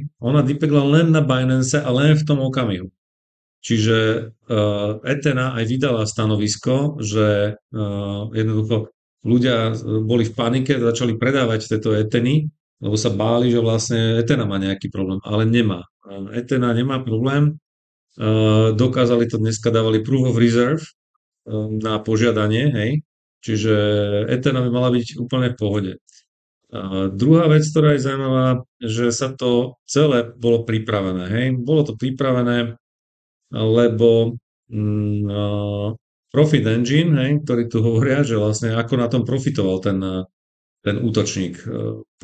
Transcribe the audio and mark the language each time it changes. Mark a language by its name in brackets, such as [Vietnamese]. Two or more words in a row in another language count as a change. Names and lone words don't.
[Slovak] Ona dipegla len na Binance a len v tom okamihu. Čiže Ethena aj vydala stanovisko, že jednoducho ľudia boli v panike, začali predávať tieto Etheny, lebo sa báli, že vlastne Ethena má nejaký problém, ale nemá. Ethena nemá problém, dokázali to dneska, dávali [English] proof of reserve [Slovak] na požiadanie, hej? Čiže Ethena by mala byť úplne v pohode. Druhá vec, ktorá je zaujímavá, že sa to celé bolo pripravené. Hej? Bolo to pripravené, lebo Profit Engine, hej, ktorí tu hovoria, že vlastne ako na tom profitoval ten útočník.